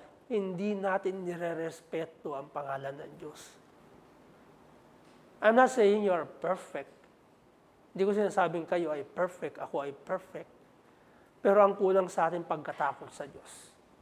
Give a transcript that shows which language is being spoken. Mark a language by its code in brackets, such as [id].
[tl] Hindi natin nire-respeto ang pangalan ng Diyos. [en] I'm not saying you are perfect. [tl] Hindi ko sinasabing kayo ay perfect, ako ay perfect. Pero ang kulang sa atin pagkatakot sa Diyos.